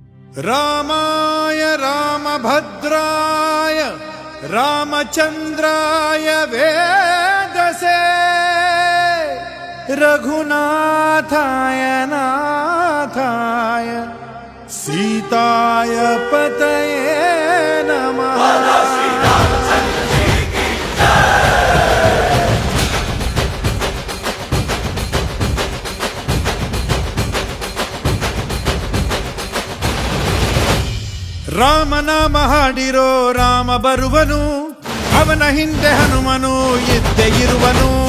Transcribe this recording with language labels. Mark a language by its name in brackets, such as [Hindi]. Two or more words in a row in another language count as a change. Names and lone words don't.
[Sanskrit] रामाय रामभद्राय रामचन्द्राय वेदसे रघुनाथाय नाथाय सीताय पतये नमः। [Kannada] ರಾಮನಾಮ ಹಾಡಿರೋ ರಾಮ ಬರುವನು, ಅವನ ಹಿಂದೆ ಹನುಮನು ಇದ್ದೇ ಇರುವನು.